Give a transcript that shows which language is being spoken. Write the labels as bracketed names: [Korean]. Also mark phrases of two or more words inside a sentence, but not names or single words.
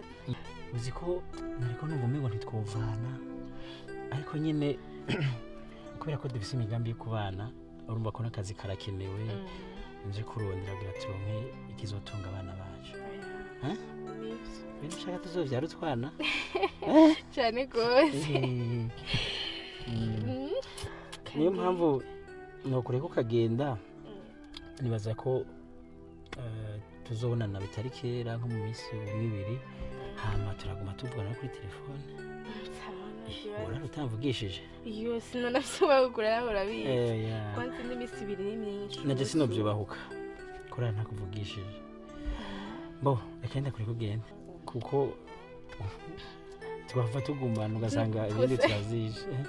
[Rundi] uzi ko nariko numva umengo ntitwovana ariko nyine kubera ko dufise imigambi yo kubana urumva ko n'akazi karakenewe nje kurondera kugira turonke ikizotunga abana bacu bintu ushaka tuzovyara utwana cyane gose niyo mpamvu nokureka ukagenda nibaza ko tuzobonana bitari kera nko mu minsi ibiri hama turaguma tuvugana kuri telefone urara utamvugishije iyo sinonafise kugura nawe urabizi kwanza n'iminsi ibiri ni myinshi naje sinobyibahuka kurara ntakuvugishije bo reka ndakuri kugenda kuko twava tugumana ugasanga ibindi turazije